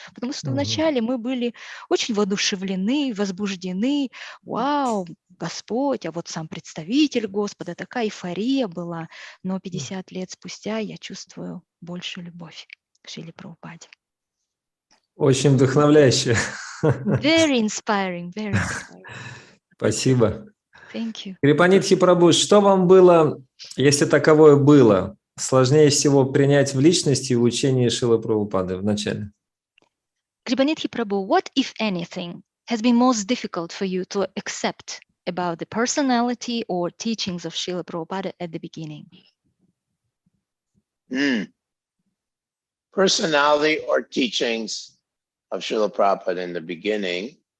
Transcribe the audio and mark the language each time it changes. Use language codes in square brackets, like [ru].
[ru] Потому что в начале мы были очень воодушевлены, возбуждены. Вау, Господь, а вот сам представитель Господа, такая эйфория была. Но 50 лет спустя я чувствую большую любовь к Шриле Прабхупаде. Очень вдохновляюще. [en] Very inspiring, very inspiring. [ru] Спасибо. [en] Thank you. [ru] Крипанидхи Прабhu, что вам было, если таковое было, сложнее всего принять в личности и в учении Шрилы Прабхупады в начале? [en] Kripanidhи Prabhu, what, if anything, has been most difficult for you to accept about the personality or teachings of Srila Prabhupada at the beginning? Personality or teachings of Srila Prabhupada in the beginning.